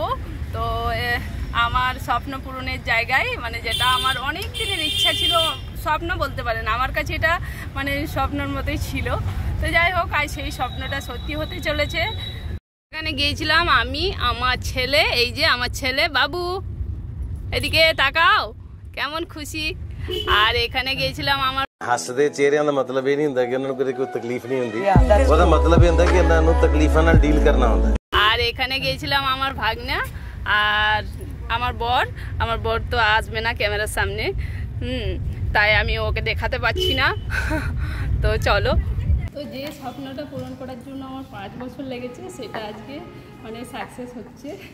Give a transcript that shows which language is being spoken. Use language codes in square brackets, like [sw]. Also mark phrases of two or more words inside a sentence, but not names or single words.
[bn] তো আমার স্বপ্ন পূরণের জায়গায়, মানে যেটা আমার অনেক দিনের ইচ্ছা ছিল, স্বপ্ন বলতে পারেন, আমার কাছে এটা মানে স্বপ্নের মতোই ছিল। তো যাই হোক, আজ সেই স্বপ্নটা সত্যি হতে চলেছে। এখানে গিয়েছিলাম আমি, আমার ছেলে, এই যে আমার ছেলে বাবু, এদিকে তাকাও কেমন খুশি। আর এখানে গিয়েছিলাম আমার [pa] ਹੱਸਦੇ ਚਿਹਰਿਆਂ ਦਾ ਮਤਲਬ ਇਹ ਨਹੀਂ ਹੁੰਦਾ ਕਿ ਉਹਨਾਂ ਨੂੰ ਕਦੇ ਕੋਈ ਤਕਲੀਫ ਨਹੀਂ ਹੁੰਦੀ। ਉਹਦਾ ਮਤਲਬ ਇਹ ਹੁੰਦਾ ਕਿ ਇਹਨਾਂ ਨੂੰ ਤਕਲੀਫਾਂ ਨਾਲ ਡੀਲ ਕਰਨਾ ਹੁੰਦਾ। [bn] আর এখানে গিয়েছিলাম আমার ভাগনা আর আমার বর তো আসবে না ক্যামেরার সামনে, তাই আমি ওকে দেখাতে পাচ্ছি না। তো চলো, তো যে স্বপ্নটা পূরণ করার জন্য আমার 5 বছর লেগেছে সেটা আজকে মানে সাকসেস হচ্ছে।